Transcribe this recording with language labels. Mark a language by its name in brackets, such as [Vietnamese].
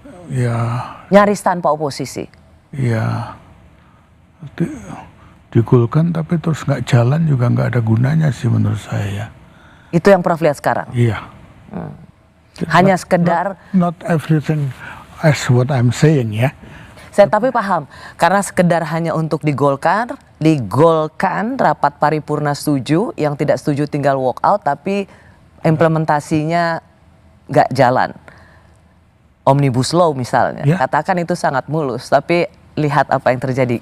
[Indonesian] Ya. Nyaris tanpa oposisi. Ya. Digolkan tapi terus nggak jalan juga nggak ada gunanya sih menurut saya. Itu yang Prof lihat sekarang. Iya. Hanya sekedar. [English] Not everything as what I'm saying ya. [Indonesian] Saya tapi paham, karena sekedar hanya untuk digolkan rapat paripurna setuju, yang tidak setuju tinggal walk out, tapi implementasinya nggak jalan. Omnibus Law misalnya, katakan itu sangat mulus, tapi lihat apa yang terjadi.